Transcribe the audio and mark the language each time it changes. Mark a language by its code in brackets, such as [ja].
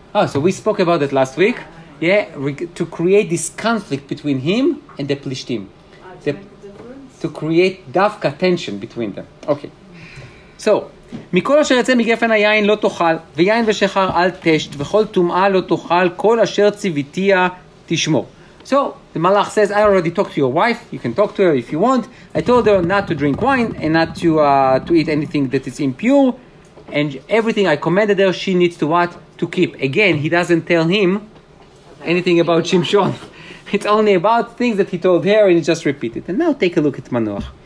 [en] So we spoke about it last week. Yeah, to create this conflict between him and the Plishtim. To create dafka tension between them. Okay. So, [he] מכל אשר יצא מגפן היין לא תאכל, ויין ושחר אל תשת, וכל טומאה לא תאכל, כל אשר ציוויתיה תשמור. [en] So, the Malach says, I already talked to your wife, you can talk to her if you want. I told her not to drink wine and not to eat anything that is impure. And everything I commanded her, she needs to what? To keep. Again, he doesn't tell him anything about Shimshon. It's only about things that he told her and he just repeated. And now take a look at Manoach.